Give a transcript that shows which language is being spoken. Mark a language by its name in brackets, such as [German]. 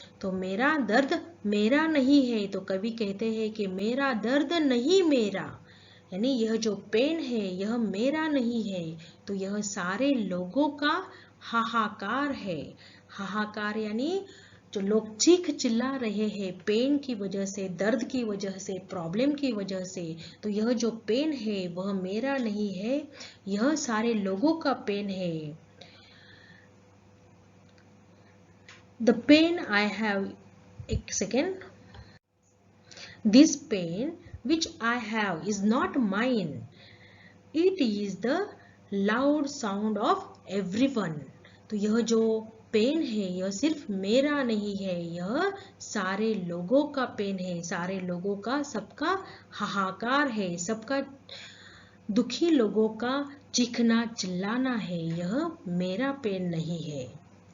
[Hindi] तो मेरा दर्द मेरा नहीं है, तो कवि कहते हैं कि मेरा दर्द नहीं मेरा, यानी यह जो पेन है यह मेरा नहीं है, तो यह सारे लोगों का हाहाकार है। हाहाकार यानी जो लोग चीख चिल्ला रहे हैं पेन की वजह से, दर्द की वजह से, प्रॉब्लम की वजह से, तो यह जो पेन है वह मेरा नहीं है, यह सारे लोगों का पेन है। [English] The pain I have, [Hindi] एक second, [English] this pain which I have is not mine, it is the loud sound of everyone। [Hindi] तो यह जो पेन है यह सिर्फ मेरा नहीं है, यह सारे लोगों का पेन है, सारे लोगों का, सबका हाहाकार है, सबका दुखी लोगों का चीखना चिल्लाना है, यह मेरा पेन नहीं है।